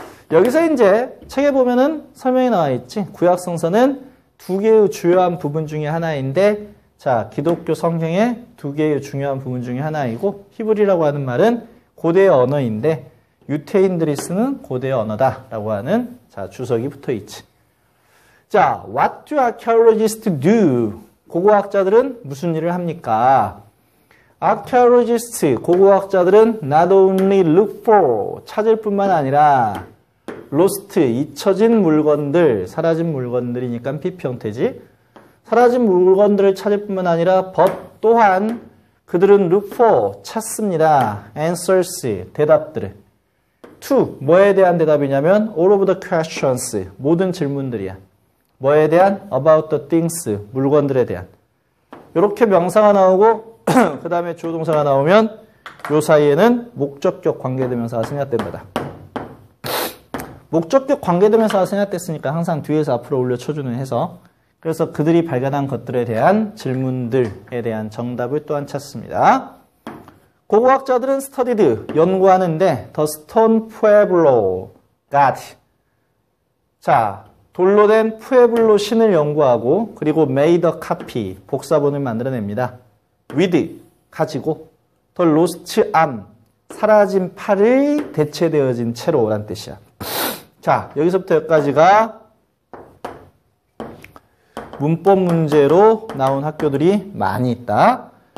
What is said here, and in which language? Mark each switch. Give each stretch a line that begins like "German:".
Korean: 여기서 이제 책에 보면은 설명이 나와 있지. 구약 성서는 두 개의 주요한 부분 중에 하나인데 자 기독교 성경의 두 개의 중요한 부분 중에 하나이고 히브리라고 하는 말은 고대의 언어인데 유태인들이 쓰는 고대의 언어다라고 하는 자 주석이 붙어 있지.
English: 자, what do archaeologists do?
Korean: 고고학자들은 무슨 일을 합니까?
English: archaeologists
Korean: 고고학자들은
English: not only look for
Korean: 찾을 뿐만 아니라
English: lost
Korean: 잊혀진 물건들 사라진 물건들이니까 PP 형태지. 사라진 물건들을 찾을 뿐만 아니라
English: but
Korean: 또한 그들은
English: look for
Korean: 찾습니다.
English: answers
Korean: 대답들을 to 뭐에 대한 대답이냐면
English: all of the questions
Korean: 모든 질문들이야. 뭐에 대한
English: about the things
Korean: 물건들에 대한 이렇게 명사가 나오고 그 다음에 주어 동사가 나오면 요 사이에는 목적격 관계대명사가 생략된 거다. 목적격 관계대명사가 생략됐으니까 항상 뒤에서 앞으로 올려 쳐주는 해서 그래서 그들이 발견한 것들에 대한 질문들에 대한 정답을 또한 찾습니다. 고고학자들은
English: studied,
Korean: 연구하는데
English: the stone pueblo god.
Korean: 자, 돌로 된 푸에블로 신을 연구하고 그리고
English: made a copy,
Korean: 복사본을 만들어냅니다.
English: with,
Korean: 가지고
English: the lost arm,
Korean: 사라진 팔이 대체되어진 채로 라는 뜻이야. 자, 여기서부터 여기까지가 문법 문제로 나온 학교들이 많이 있다.